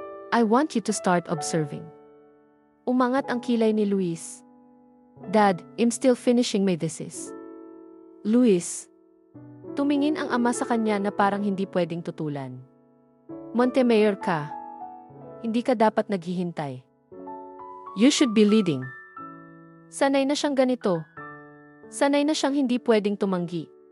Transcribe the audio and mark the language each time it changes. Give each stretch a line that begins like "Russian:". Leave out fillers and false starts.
English: I want you to start observing.
Filipino: Umangat ang kilay ni Luis.
English: Dad, I'm still finishing my thesis. Luis.
Filipino: Tumingin ang ama sa kanya na parang hindi pwedeng tutulan. Montemayor ka. Hindi ka dapat naghihintay.
English: You should be leading.
Filipino: Sanay na siyang ganito. Sanay na siyang hindi pwedeng tumanggi.